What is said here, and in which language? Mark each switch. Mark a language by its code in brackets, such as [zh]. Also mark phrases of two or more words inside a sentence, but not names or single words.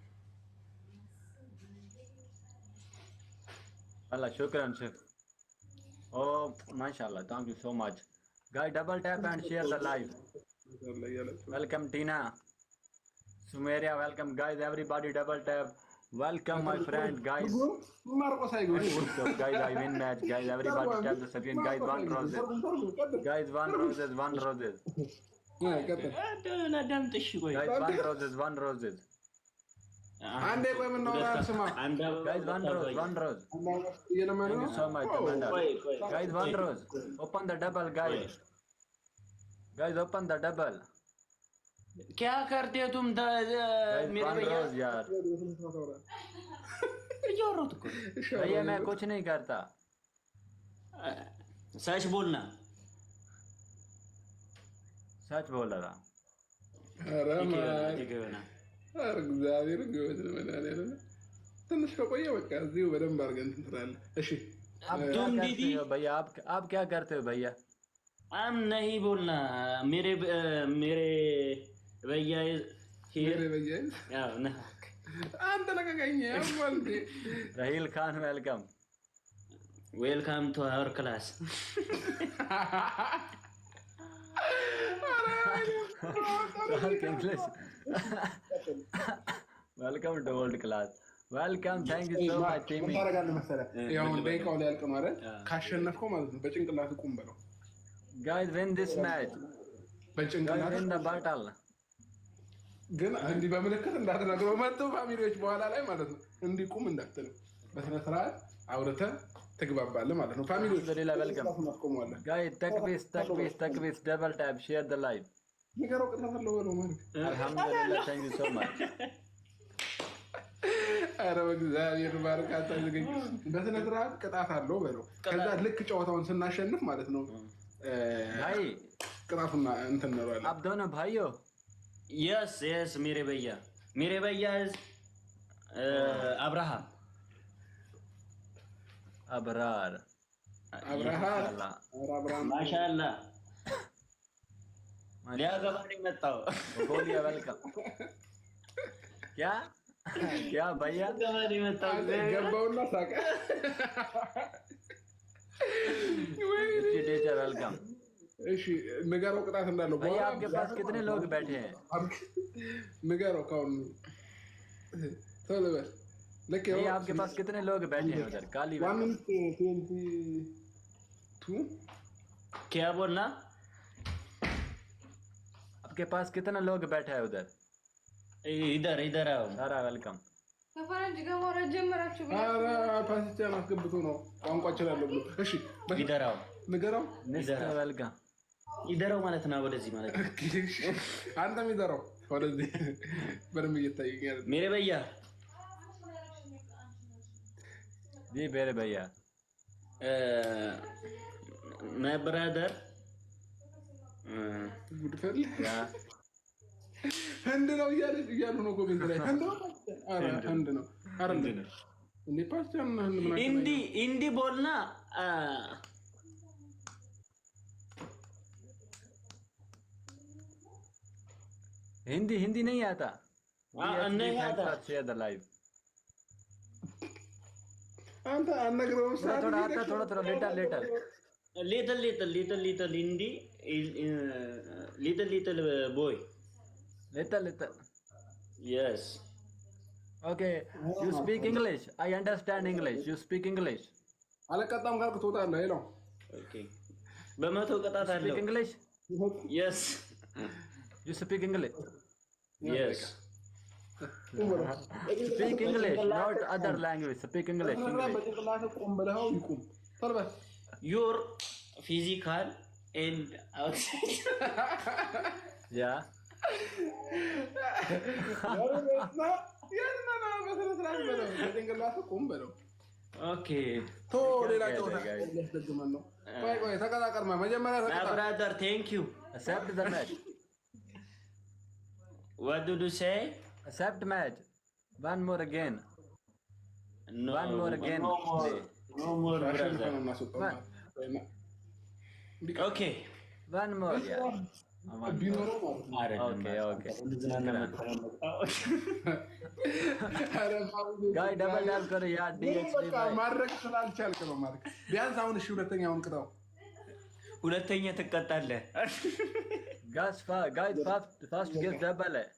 [ar] الله شكران شيف. [en] Oh mashallah, thank you so much. guys double tap and share the live. [ar] يلا يلا شوف. [en] welcome Tina, Sumeriya, welcome guys everybody double tap. welcome my friend guys. [ar] मार्कोس هيقول. [en] Guys, I win match. Guys, everybody tap the screen. Guys, one roses. Guys, one roses, one roses. [am] አዳምጥሽ ቆይ። [en] Guys, one roses, one roses. [am] አንዴ ቆይ የምናወራ ስማ። [en] Guys, one rose, one rose. [am] እየለመኑ [en] Thank [am] ነው። [en] you so much, Commander. Guys, one rose. Open the double, guys. Guys, open the double. [hi] क्या करते हो तुम [en] Guys, [hi] मेरे [en] one [hi] भैया? [en] rose यार। [am] እያወራሁት እኮ [hi] भैया मैं कुछ नहीं करता। सच बोलना। सच बोल रहा। [am] ኧረ ማን [hi] ठीक है ना। [am] ኧረ እግዚአብሔር ጎበዝ ነው መድኃኒዓለም። ትንሽ ከቆየ በቃ እዚሁ በደንብ አድርገን እንትን ትላለህ። እሺ [hi] आप क्या करते हो भैया? आप क्या करते हो भैया? हम नहीं बोलना। मेरे भैया [am] ሄሬ በየኝ አንተ ለቀቀኝ ወንድ [en] Raheel Khan welcome. welcome to our class. English. Welcome to old class. Welcome, thank you so much Timmy. [am] ታደርጋለህ መሰለህ? ያው ደቂቃው ላይ ያልቅ ነው አይደል? ካሸነፍከው ማለት ነው በጭንቅላት ቁም በለው። [en] Guys, win this match. Guys, [am] በጭንቅላት [en] win the battle. [am] ግን እንዲህ በምልክት እንዳትነግረው መጥቶ ፋሚሊዎች በኋላ ላይ ማለት ነው እንዲህ ቁም እንዳትለው በስነ ስርዓት አውርተህ ትግባባለህ ማለት ነው። ፋሚሊዎች [en] Alhamdulillah, welcome. [am] ማስቆመዋለህ። [en] Guys, takbis, double tap, share the live. [am] ንገረው ቅጣት አለው በለው ማለት [en] Alhamdulillah, thank you so much. [am] ኧረ በእግዚአብሔር ባርካታ ዝገኝ በስነ ስርዓት ቅጣት አለው በለው። ከዛ ልክ ጨዋታውን ስናሸንፍ ማለት ነው [hi] भाई, [am] ቅጣቱና እንትን እንለዋለን። [hi] आप दोनों भाई हो? [en] yes yes [hi] मेरे भैया अब्राहम अबरार। [am] አብርሃም माशाअल्लाह ሊያገባ ነው የመጣው። [hi] बोलिए वेलकम। क्या क्या भैया? [am] ሊያገባ ነው የመጣው። ገባውና ሳቀ። [en] teacher welcome. [am] እሺ ንገረው ቅጣት እንዳለው [hi] भैया आपके पास कितने लोग बैठे हैं? [am] ንገረው ካሁን ቶሎ በል ልክ [hi] भैया आपके पास कितने लोग बैठे हैं उधर? काली [en] one minute 22 [hi] क्या बोलना? आपके पास कितने लोग बैठे हैं उधर? इधर आओ। [en] Sara welcome. [am] ከፈረንጅ ጋር ማውራት ጀመራችሁ ብላ ኧረ ፓስቻን አስገብቶ ነው ቋንቋ እችላለሁ ብሎ። እሺ [hi] इधर आओ [am] ንገረው [en] mister welcome. [hi] इधर आओ [am] ማለት ነው። ወደዚህ ማለት ነው። አንተ የሚዘራው ወደዚህ በደንብ እየታየኛል። [hi] मेरे भैया जी मेरे भैया। मैं ब्रदर [am] ጉድፈል [hi] क्या? [am] ህንድ ነው እያሉ ነው ኮሜንት ላይ ህንድ ነው። ኧረ ህንድ ነው አይደል እንዴ? ፓስቻን ህንድ ምን [hi] हिंदी बोलना। हिंदी हिंदी नहीं आता? नहीं आता। [en] share the live. [am] አንተ አነግረው [hi] थोड़ा थोड़ा आता, थोड़ा थोड़ा [en] letter letter. little Hindi, little boy. letter letter. Yes. Okay, you speak English. I understand English. You speak English. [am] አለቀጣም ካልክ ትወጣለህ። ሄሎ Okay. በመቶ ቅጣት [en] Speak [am] አለው። [en] English. Yes. You speak English. Yes. Speak English, not other language. Speak English. English. [am] በጭንቅላት ቆም ብለው ይቁም ቶሎ በል [en] Your physical and outside. Yeah. በጭንቅላት ቆም በለው Okay. [am] ቶ ሌላ ጨዋታ ያስደግመን ነው ቆይ ተቀጣቀርማ መጀመሪያ [en] My [am] ተቀጣ [en] brother, thank you. Accept the match. What did you say? Accept match. One more again. No. One more again. No more. No more, brother. Okay. One more. Yeah. [am] ቢኖረው ማለት ነው [en] Okay. Okay. Guy double tap [hi] करो यार [en] DXD [am] በቃ ማድረግ ስላልቻልክ ነው ማለት ቢያንስ አሁን እሺ ሁለተኛውን ቅጣው ሁለተኛ ትቀጣለህ። [en] Guys, fast get double.